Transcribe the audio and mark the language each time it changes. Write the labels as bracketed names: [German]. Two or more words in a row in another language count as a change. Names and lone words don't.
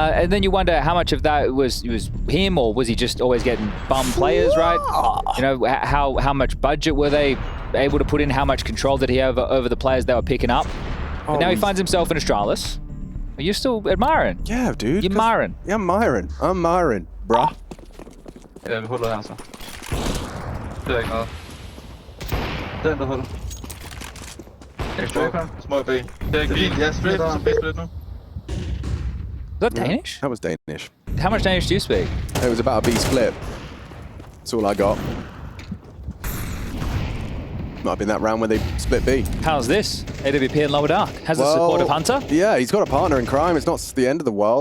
[English] And then you wonder how much of that was him, or was he just always getting bum players, right? You know, how much budget were they able to put in? How much control did he have over the players they were picking up? But now he finds himself in Astralis. Are you still admiring? Yeah, dude. You're Myron. Yeah, I'm Myron. I'm Myron, bruh. [Danish] Ja, vi holder her så. Det er ikke noget. Den der holder. Små B. Det er ikke B. Ja, split. Så B-split nu. [English] Is that Danish? That was Danish. How much Danish do you speak? It was about a B split. That's all I got. Might have been that round where they split B. How's this? AWP in Lower Dark. Has the support of Hunter. Yeah, he's got a partner in crime. It's not the end of the world.